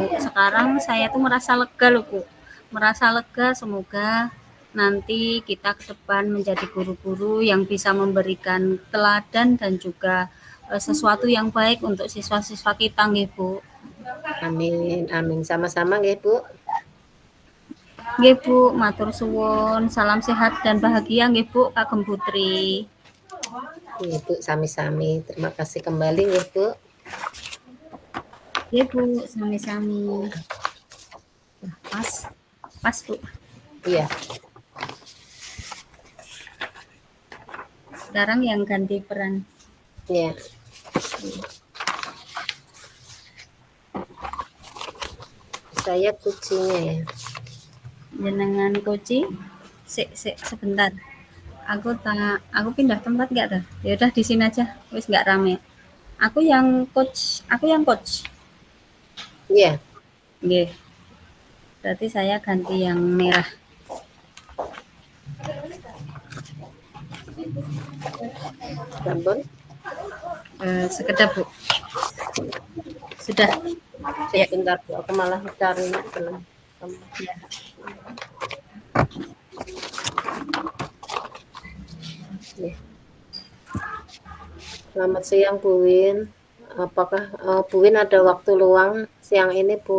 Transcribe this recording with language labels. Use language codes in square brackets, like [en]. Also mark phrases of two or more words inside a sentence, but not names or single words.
[id] Sekarang saya tuh merasa lega loh, Bu. Merasa lega, semoga nanti kita ke depan menjadi guru-guru yang bisa memberikan teladan dan juga sesuatu yang baik untuk siswa-siswa kita nggih, Bu. Amin, amin. Sama-sama nggih, Bu. [jv] Nggih, Bu, matur suwun. [id] Salam sehat dan bahagia nggih, Bu, kagem Putri. [jv] Nggih, Bu, sami-sami. [id] Terima kasih kembali nggih, Bu. [jv] Nggih, Bu, sami-sami. [id] Pas, pas, Bu. Iya. Sekarang yang ganti peran. Iya. Saya kucingnya ya. Jenengan Koci, sebentar. Aku pindah tempat nggak tuh? Ya udah di sini aja, wis nggak rame. Aku yang coach. Iya. Nggih. Berarti saya ganti yang merah. Sampun. Sekedap, Bu. Sudah. Ya. Sebentar, Bu. Aku malah cari belum. Ya. Selamat siang, Bu Win. Apakah Bu Win ada waktu luang siang ini, Bu?